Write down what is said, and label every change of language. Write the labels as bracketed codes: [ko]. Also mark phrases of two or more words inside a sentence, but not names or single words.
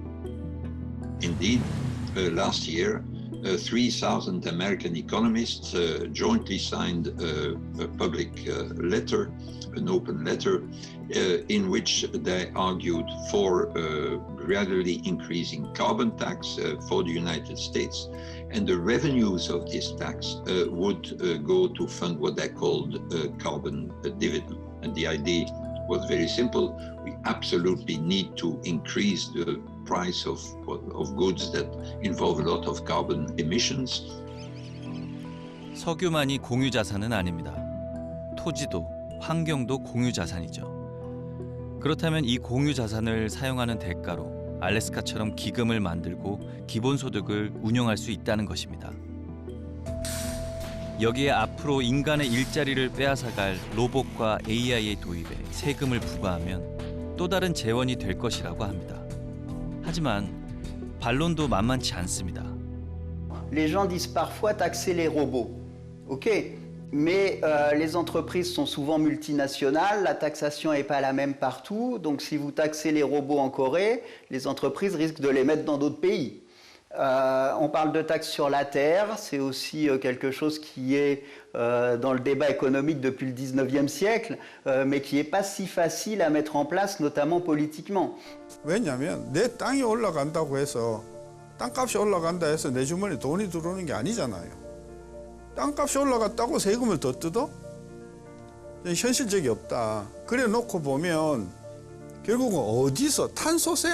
[en] Indeed, last year, 3,000 American economists jointly signed a public letter, an open letter, in which they argued for gradually increasing carbon tax for the United States, and the revenues of this tax would go to fund what they called carbon dividend. And the idea was very simple. We absolutely need to increase the price of goods that involve a lot of carbon emissions. [ko] 석유만이 공유 자산은 아닙니다. 토지도 환경도 공유 자산이죠. 그렇다면 이 공유 자산을 사용하는 대가로 알래스카처럼 기금을 만들고 기본소득을 운영할 수 있다는 것입니다. 여기에 앞으로 인간의 일자리를 빼앗아갈 로봇과 AI의 도입에 세금을 부과하면 또 다른 재원이 될 것이라고 합니다. 하지만 반론도 만만치 않습니다. [fr] Les gens disent parfois taxer les robots. OK, mais les entreprises sont souvent multinationales, la taxation n'est pas la même partout, donc si vous taxez les robots en Corée, les entreprises risquent de les mettre dans d'autres pays. On parle de taxes sur la terre, c'est aussi quelque chose qui est dans le débat économique depuis le 19e siècle, mais qui n'est pas si facile à mettre en place, notamment politiquement. [ko] 왜냐하면 내 땅이 올라간다고 해서 땅값이 올라간다 해서 내 주머니에 돈이 들어오는 게 아니잖아요. 땅값이 올라갔다고 세금을 더 뜯어? 현실적이 없다. 그래 놓고 보면 결국은 어디서 탄소세?